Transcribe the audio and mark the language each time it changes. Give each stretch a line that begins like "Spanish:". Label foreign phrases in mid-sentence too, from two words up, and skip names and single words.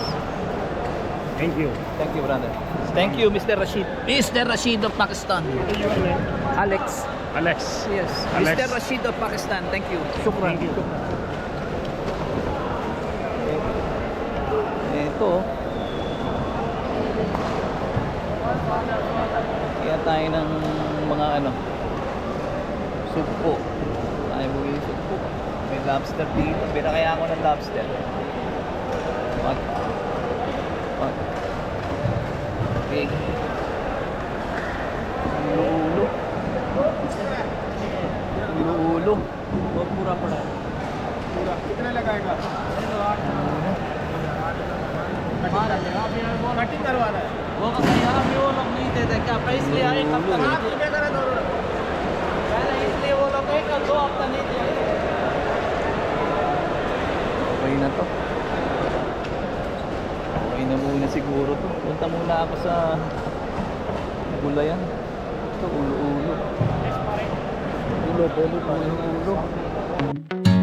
English: Thank you. Thank you, brother. Thank you, Mr. Rashid. Mr. Rashid of Pakistan. What is your name? Alex. Alex. Yes. Alex. Mr. Rashid of Pakistan. Thank you. Shukran. Thank you. Shukran. to. Oh.
Filipino: Kaya tayo ng mga ano, sugpo. Tayo bumili sugpo. May lobster dito. Pinakaya ako ng lobster. Wag. Okay. Ulo. Ulo. Huwag mura pala.
Hindi: कितना लगाएगा कटिंग करवाना है वो यहाँ पे वो लोग नहीं देते क्या पैसे इसलिए आए एक हफ्ता नहीं दिए पहले इसलिए वो लोग एक और 2 हफ्ता नहीं दिए
Filipino: okay na to okay na muna siguro to punta muna ako sa gulayan ito ulo-ulo ulo